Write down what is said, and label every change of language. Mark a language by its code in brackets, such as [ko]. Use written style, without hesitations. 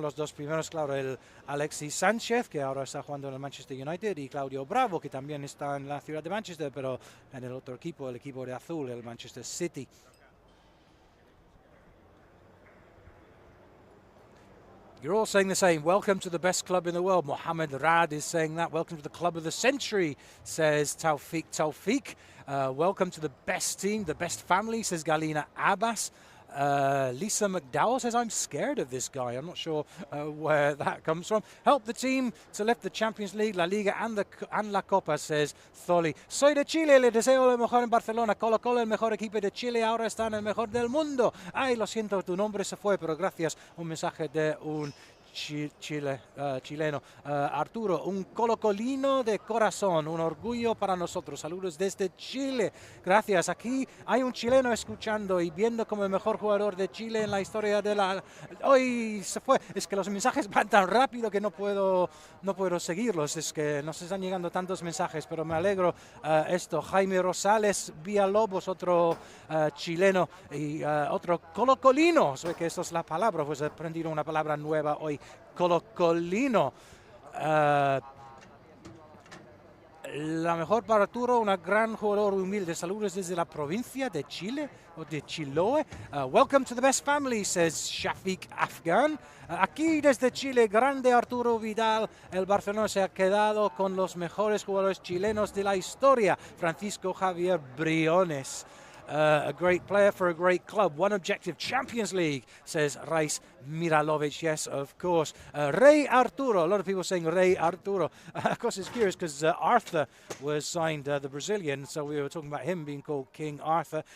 [es] Los dos primeros, claro, el Alexis Sánchez, que ahora está jugando en el Manchester United, y Claudio Bravo, que también está en la ciudad de Manchester, pero en el otro equipo, el equipo de azul, el Manchester City. [en] You're all saying the same. Welcome to the best club in the world. Mohamed Rad is saying that. Welcome to the club of the century, says Taufik. Welcome to the best team, the best family, says Galina Abbas. Lisa McDowell says, I'm scared of this guy. I'm not sure where that comes from. Help the team to lift the Champions League, La Liga and la Copa, says Tholi. [es] Soy de Chile, le deseo lo mejor en Barcelona. Colo Colo, el mejor equipo de Chile, ahora está en el mejor del mundo. Ay, lo siento, tu nombre se fue, pero gracias. Un mensaje de un chileno. Arturo, un colocolino de corazón, un orgullo para nosotros. Saludos desde Chile. Gracias. Aquí hay un chileno escuchando y viendo como el mejor jugador de Chile en la historia de la... Hoy se fue. Es que los mensajes van tan rápido que no puedo seguirlos. Es que nos están llegando tantos mensajes, pero me alegro esto. Jaime Rosales Villalobos, otro chileno y otro colocolino. Sé que esto es la palabra, pues he aprendido una palabra nueva hoy. Colocolino. La mejor para Arturo, un gran jugador humilde. Saludos desde la provincia de Chile o de Chiloé. [en] Welcome to the best family, says Shafiq Afghan. [es] Aquí desde Chile, grande Arturo Vidal. El Barcelona se ha quedado con los mejores jugadores chilenos de la historia. Francisco Javier Briones. [en] A great player for a great club. One objective, Champions League, says Reis Miralovic. Yes, of course. Rey Arturo. A lot of people saying Rey Arturo. Of course, it's curious because Arthur was signed, the Brazilian, so we were talking about him being called King Arthur.